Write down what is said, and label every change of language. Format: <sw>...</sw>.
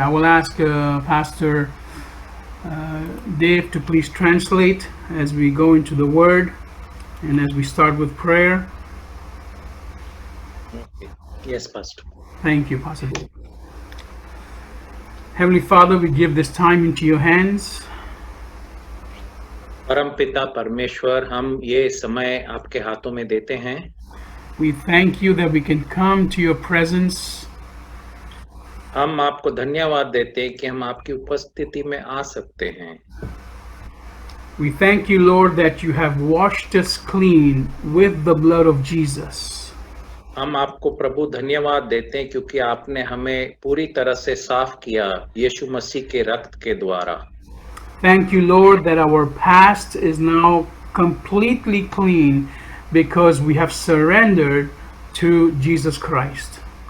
<en>I will ask Pastor Dave to please translate as we go into the Word and as we start with prayer. Okay. Yes, Pastor. Thank you, Pastor Dave. Heavenly Father, we give this time into your hands.</en> <hi>परम पिता परमेश्वर, हम ये समय आपके हाथों में देते हैं।</hi> <en>We thank you that we can come to your presence.</en> <hi>हम आपको धन्यवाद देते हैं कि हम आपकी उपस्थिति में आ सकते हैं।</hi> <en>We thank you, Lord, that you have washed us clean with the blood of Jesus.</en> <hi>हम आपको प्रभु धन्यवाद देते हैं क्योंकि आपने हमें पूरी तरह से साफ किया यीशु मसीह के रक्त के द्वारा।</hi> <en>Thank you, Lord, that our past is now completely clean because we have surrendered to Jesus Christ.</en>